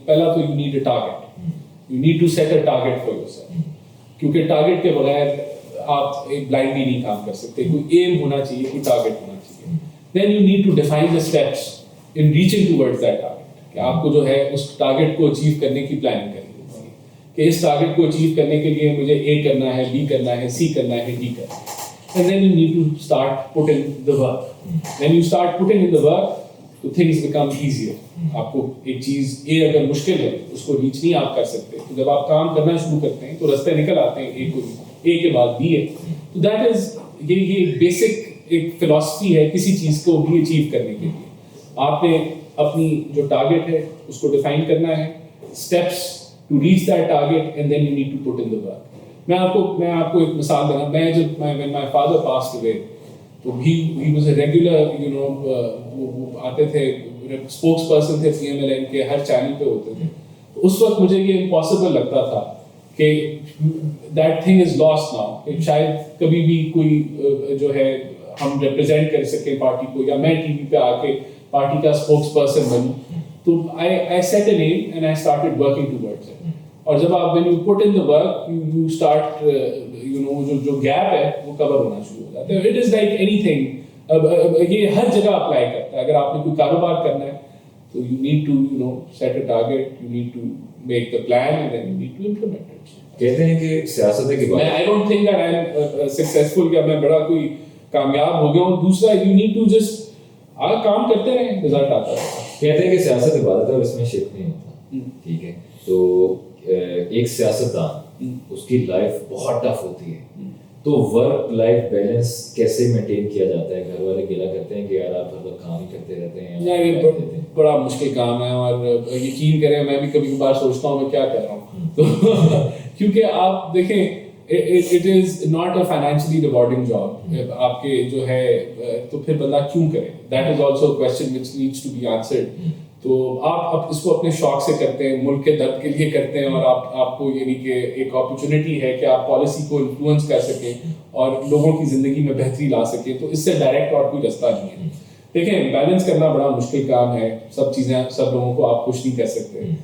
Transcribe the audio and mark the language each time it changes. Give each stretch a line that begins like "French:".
Urdu: پہلا تو
English: you need a target, you need to set a target for yourself,
Urdu: کیونکہ target کے بغیر آپ ایک بلائنڈلی نہیں کام کر سکتے. کوئی ایم ہونا چاہیے, کوئی ٹارگیٹ ہونا چاہیے.
English: then you need to define the steps in reaching towards that target,
Urdu: کہ آپ کو جو ہے اس ٹارگیٹ کو اچیو کرنے کی پلاننگ کرنی ہوتی ہے کہ اس ٹارگیٹ کو اچیو کرنے کے لیے مجھے اے کرنا ہے, بی کرنا ہے, سی کرنا ہے, ڈی کرنا ہے.
English: And then you need to start putting the work. When you start putting in the work, تو things become easier.
Urdu: آپ کو ایک چیز اے اگر مشکل ہے اس کو ریچ نہیں آپ کر سکتے, تو جب آپ کام کرنا شروع کرتے ہیں تو رستے نکل آتے ہیں, اے کے بعد بی ہے. تو
English: that is
Urdu: یہ بیسک ایک فلاسفی ہے کسی چیز کو بھی اچیو کرنے کے لیے. آپ نے اپنی جو ٹارگیٹ ہے اس کو ڈیفائن کرنا ہے,
English: Steps to reach that target, and then you need to put in the work.
Urdu: میں آپ کو ایک مثال دینا. میں جب
English: when my father passed away,
Urdu: تو
English: he was a regular,
Urdu: وہ آتے تھے, اسپوکس پرسن تھے CMLN کے, ہر چینل پہ ہوتے تھے. اس وقت مجھے یہ امپاسبل لگتا تھا کہ
English: that thing is lost now,
Urdu: کہ شاید کبھی بھی کوئی جو ہے ہم ریپرزینٹ کر سکیں پارٹی کو, یا میں ٹی وی پہ آ کے پارٹی کا اسپوکس پرسن بنوں.
English: تو I set an aim and I started working towards it.
Urdu: اور جب آپ
English: when you put in the work, you start
Urdu: جو گیپ ہے وہ کور ہونا شروع ہو جاتا ہے.
English: It is like anything,
Urdu: یہ ہر جگہ اپلائی کرتا ہے. اگر آپ نے کوئی کاروبار کرنا ہے تو
English: you need to set a target, you need to make the plan and then you need to implement it.
Urdu: کہتے ہیں کہ سیاست کے بارے میں
English: I don't think that I am successful
Urdu: یا میں بڑا کوئی کامیاب ہو گیا ہوں. دوسرا
English: you need to just
Urdu: کام کرتے رہیں, رزلٹ آتا ہے. کہتے ہیں کہ سیاست عبادت ہے اور اس میں شرک نہیں ہوتا. ٹھیک ہے, تو ایک سیاستدان اس کی لائف بہت ٹف ہوتی ہے, تو ورک لائف بیلنس کیسے مینٹین کیا جاتا ہے؟ گھر والے گلا کرتے ہیں کہ یار آپ ہر وقت کام ہی کرتے رہتے ہیں. یہ بڑا مشکل کام ہے, اور یقین کریں میں بھی کبھی کبھار سوچتا ہوں میں کیا کر رہا ہوں. تو کیونکہ آپ دیکھیں
English: it is not a financially rewarding job.
Urdu: آپ کے جو ہے تو پھر بندہ کیوں کرے؟
English: That is also a question which needs to be answered.
Urdu: تو آپ اس کو اپنے شوق سے کرتے ہیں, ملک کے درد کے لیے کرتے ہیں, اور آپ کو یعنی کہ ایک اپرچونیٹی ہے کہ آپ پالیسی کو انفلوئنس کر سکیں اور لوگوں کی زندگی میں بہتری لا سکیں. تو اس سے ڈائریکٹ اور کوئی رستہ نہیں ہے. دیکھیں بیلنس کرنا بڑا مشکل کام ہے, سب چیزیں سب لوگوں کو آپ خوش نہیں کر سکتے.